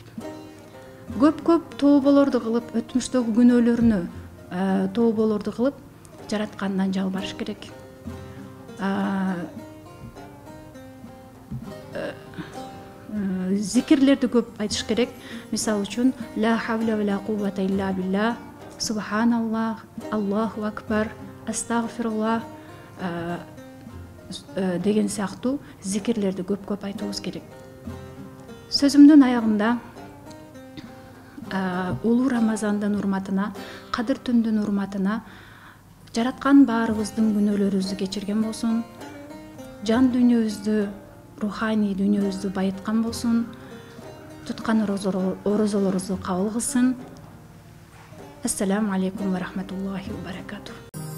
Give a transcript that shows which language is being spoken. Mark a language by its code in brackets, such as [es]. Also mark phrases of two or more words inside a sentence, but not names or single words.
[ky] Көп тооболорду кылып, өтмүштөгү күнөөлөрүнө тооболорду кылып, жараткандан жалбарыш керек. Зикирлерди көп айтыш керек. Мисалы үчүн [ar] لا حول ولا قوة إلا بالله سبحان الله الله أكبر, [ky] астагфируллах деген сыяктуу зикирлерди көп айтуубуз керек. Сөзүмдүн аягында улуу Рамазандын урматына, Кадыр түндүн урматына жараткан баарыбыздын күнөөлөрүбүздү кечирген болсун, жан дүйнөбүздү руханий дүйнөбүздү байыткан болсун, туткан орозолорубузду кабыл кылсын. [ar] السلام عليكم ورحمة الله وبركاته.